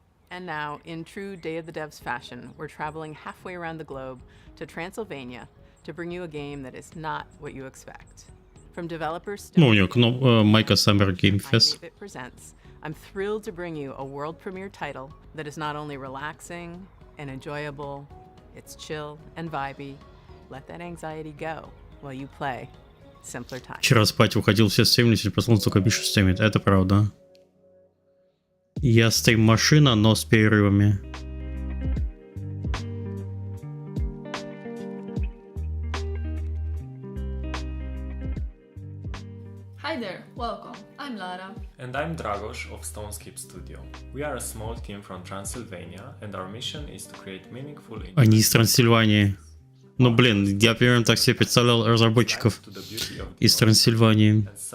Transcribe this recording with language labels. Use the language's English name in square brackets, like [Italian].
[English] And now, in true Day of the Devs fashion, we're traveling halfway around the globe to Transylvania to bring you a game that is not what you expect. From developers [Russian] Ну, у него майка Summer Game Fest. [English] presents, I'm thrilled to bring you a world premiere title that is not only relaxing and enjoyable, it's chill and vibey. Let that anxiety go while you play Simpler Times. [Russian] Вчера спать уходил, все стримили, сегодня проснулся, только Миша стримит. Это правда. Я стрим-машина, но с перерывами. [English] Hi there, welcome. I'm Lara. And I'm Dragos of Stonescape Studio. We are a small team from Transylvania, and our mission is to create meaningful... [Russian] Они из Трансильвании. Ну блин, я примерно так себе представлял разработчиков из Трансильвании.